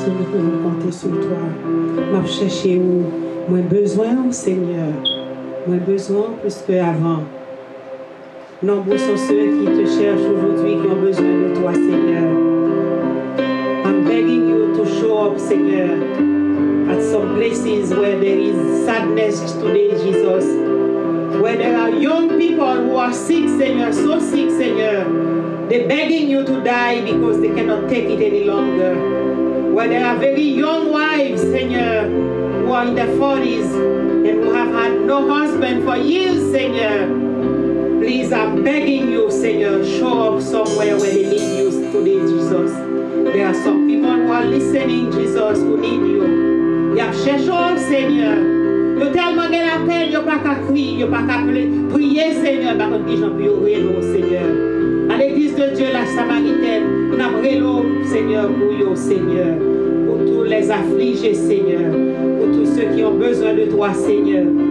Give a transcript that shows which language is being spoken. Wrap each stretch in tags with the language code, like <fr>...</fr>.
<fr>pouvons compter sur toi. M'a cherché où moins besoin, Seigneur. Moins besoin plus qu'avant. Nombreux sont ceux qui te cherchent aujourd'hui, qui ont besoin de toi, Seigneur.</fr> <en>I'm begging you to show up, Seigneur, at some places where there is sadness today, Jesus. Where there are young people who are sick, Seigneur, so sick, Seigneur. They're begging you to die because they cannot take it any longer. Where there are very young wives, Seigneur, who are in their 40s and who have had no husband for years, Seigneur. Please, I'm begging you, Seigneur, show up somewhere where they need you today, Jesus. There are some people who are listening, Jesus, who need you.</en> <fr>Ils cherchent, Seigneur. Ils ont tellement de la peine, ils n'ont pas qu'à crier, ils n'ont pas qu'à prier, Seigneur, par contre, les gens peuvent prier, Seigneur. À l'église de Dieu, la Samaritaine, nous avons prié, Seigneur, pour eux, Seigneur. Pour tous les affligés, Seigneur. Pour tous ceux qui ont besoin de toi, Seigneur.</fr>